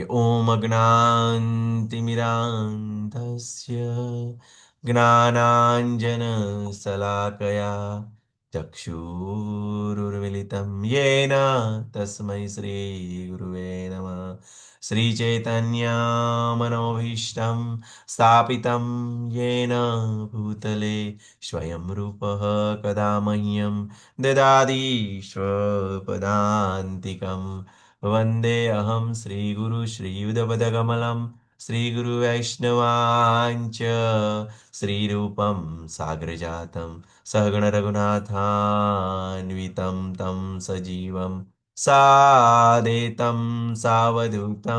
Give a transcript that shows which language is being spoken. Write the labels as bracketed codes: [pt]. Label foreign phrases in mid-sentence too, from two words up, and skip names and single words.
[sa] ઓમ અજ્ઞાનતિમિરાન્ધસ્ય જ્ઞાનાંજન શલાકયા ચક્ષુરુર્મિલિતમ યેન તસ્મૈ શ્રી ગુરુવે નમઃ. શ્રી ચૈતન્ય મનોભીષ્ટમ સ્થાપિતમ યેન ભૂતલે સ્વયં રૂપઃ કદા મહ્યં દદાતિ સ્વપદાન્તિકम्. वन्दे अहं श्रीगुरु श्रीयुधपदकमलं श्रीगुरुवैष्णवाञ्च श्रीरूपं साग्रजातं सहगणरघुनाथान्वितं तं सजीवं सादेतं सावधूतं